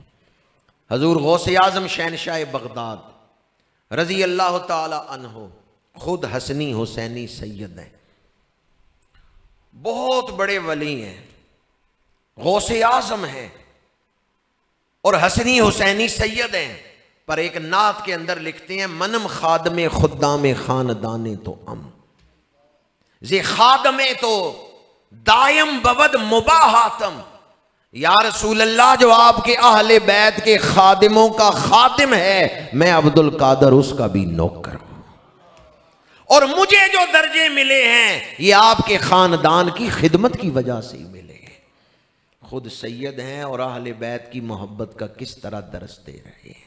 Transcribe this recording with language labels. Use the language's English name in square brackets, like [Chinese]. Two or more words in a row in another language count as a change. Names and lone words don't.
[Urdu] حضور غوث اعظم شہنشاہ بغداد [Arabic] رضی اللہ تعالی عنہ [Urdu] خود حسنی حسینی سید ہیں، بہت بڑے ولی ہیں، غوث اعظم ہیں اور حسنی حسینی سید ہیں، پر ایک نعت کے اندر لکھتے ہیں [Persian] منم خادم خدام خاندان تو زی خادم تو دائم بود مباحاتم، [Arabic] یا رسول اللہ [Urdu] جو آپ کے اہل بیت کے خادموں کا خادم ہے، میں عبد القادر اس کا بھی نوکر ہوں، اور مجھے جو درجے ملے ہیں یہ آپ کے خاندان کی خدمت کی وجہ سے ہی ملے ہیں۔ خود سید ہیں اور اہل بیت کی محبت کا کس طرح درس دے رہے ہیں۔